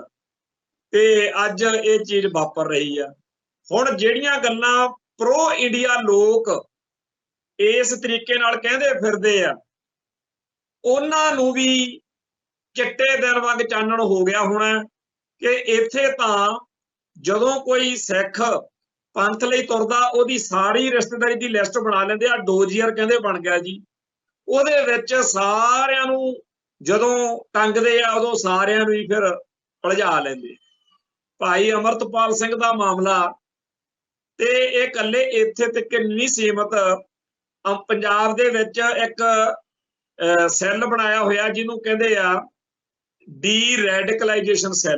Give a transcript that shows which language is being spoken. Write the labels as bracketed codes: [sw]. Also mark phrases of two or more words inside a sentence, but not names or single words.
[pa] ਤੇ ਅੱਜ ਯੇ ਚੀਜ਼ ਵਾਪਰ ਰਹੀ ਹੈ। ਹੁਣ ਜਿਹੜੀਆਂ ਗੱਲਾਂ [en] pro India [pa] ਲੋਗ ਇਸ ਤਰੀਕੇ ਨਾਲ ਕਹਿੰਦੇ ਫਿਰਦੇ ਆ ਉਹਨਾਂ ਨੂੰ ਭੀ ਚਿੱਟੇ ਦਿਨ ਵਾਂਗ ਚਾਨਣ ਹੋ ਗਿਆ ਹੋਣਾ ਕਿ ਇੱਥੇ ਤਾਂ ਜਦੋਂ ਕੋਈ ਸਿੱਖ ਪੰਥ ਲਈ ਤੁਰਦਾ ਓਦੀ ਸਾਰੀ ਰਿਸ਼ਤੇਦਾਰੀ ਕੀ ਲਿਸਟ ਬਣਾ ਲੈਂਦੇ ਆ। ਡੋਜ਼ੀਅਰ ਕਹਿੰਦੇ ਬਣ ਗਿਆ ਜੀ, ਉਹਦੇ ਵਿੱਚ ਸਾਰਿਆਂ ਨੂੰ ਜਦੋਂ ਟੰਗਦੇ ਆ ਉਦੋਂ ਸਾਰਿਆਂ ਨੂੰ ਹੀ ਫਿਰ ਭਜਾ ਲੈਂਦੇ। ਭਾਈ ਅਮਰਤਪਾਲ ਸਿੰਘ ਦਾ ਮਾਮਲਾ ਤੇ ਇਹ ਇਕੱਲੇ ਇੱਥੇ ਤੱਕ ਨਹੀਂ ਸੀਮਤ। ਪੰਜਾਬ ਦੇ ਵਿੱਚ ਇੱਕ ਸੈੱਲ ਬਣਾਇਆ ਹੋਇਆ ਜਿਹਨੂੰ ਕਹਿੰਦੇ ਆ [en] de-radicalization cell.